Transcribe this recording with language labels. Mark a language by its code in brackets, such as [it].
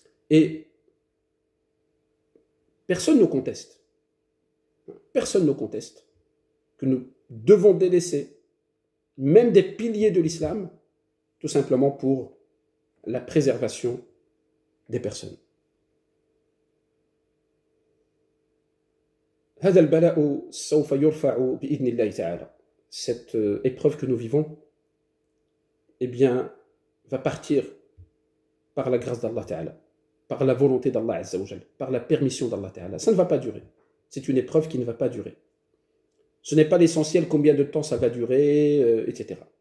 [fr] Et personne ne conteste que nous devons délaisser même des piliers de l'islam, tout simplement pour la préservation des personnes. [ar] هذا البلاء سوف يرفع بإذن الله تعالى. [fr] Cette épreuve que nous vivons, eh bien, va partir par la grâce d'Allah Ta'ala, par la volonté d'Allah Azza wa Jal, par la permission d'Allah Ta'ala. Ça ne va pas durer. C'est une épreuve qui ne va pas durer. Ce n'est pas l'essentiel combien de temps ça va durer, etc.